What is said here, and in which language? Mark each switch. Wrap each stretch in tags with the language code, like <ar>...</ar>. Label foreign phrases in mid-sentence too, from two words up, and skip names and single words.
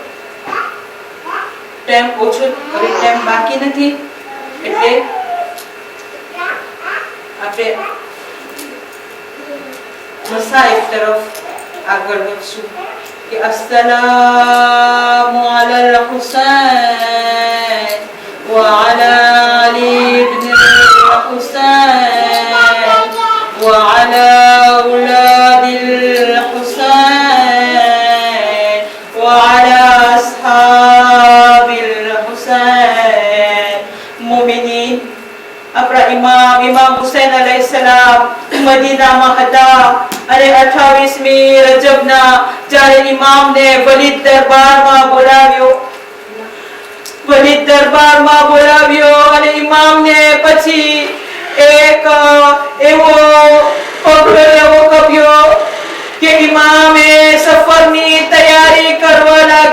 <gu>ટાઈમ ઓછો હવે ટાઈમ બાકી નથી એટલે આપણે મસાઈફ તરફ આગળ વધશું કે</gu> <ar>السلام على الحسين و على علي بن الحسين و على أولاد وعلى أصحاب الحسين مؤمنين</ar> <gu>આપણા ઇમામ હુસૈન અલૈહિસ્સલામ મદીનામાં હતા અને 28મી રજબના જ્યારે ઇમામને વલીદ દરબારમાં બોલાવ્યો અને ઇમામને પછી એક એવો પગલો લેવો કપ્યો કે ઇમામે સફરની તૈયારી કરવા</gu>